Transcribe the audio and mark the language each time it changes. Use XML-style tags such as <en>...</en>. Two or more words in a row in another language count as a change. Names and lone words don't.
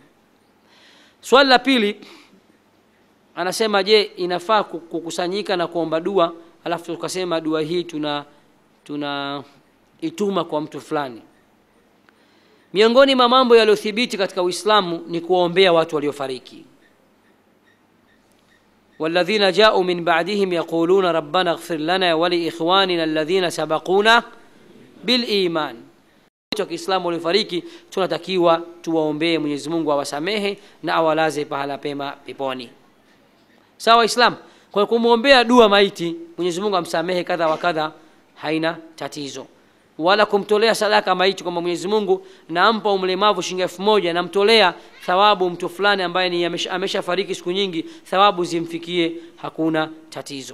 <sw>Swali la pili anasema, je, inafaa kukusanyika na kuomba dua alafu tukasema dua hii tuna ituma kwa mtu fulani? Miongoni mwa mambo yaliyothibiti katika Uislamu ni kuombea watu waliofariki.</sw> <ar>والذين جاءوا من بعدهم يقولون ربنا اغفر لنا ولإخواننا الذين سبقونا بالإيمان.</ar> <sw>Kwa Kiislamu waliofariki tunatakiwa tuwaombee Mwenyezi Mungu awasamehe na awalaze pahala pema peponi. Sawa Islam? Kwa kumuombea dua maiti Mwenyezi Mungu amsamehe kadha wa kadha haina tatizo. Wala kumtolea sadaka maiti kwamba Mwenyezi Mungu nampa umlemavu shilingi 1000 namtolea thawabu mtu fulani ambaye ni ameshafariki siku nyingi, thawabu zimfikie, hakuna tatizo.</sw>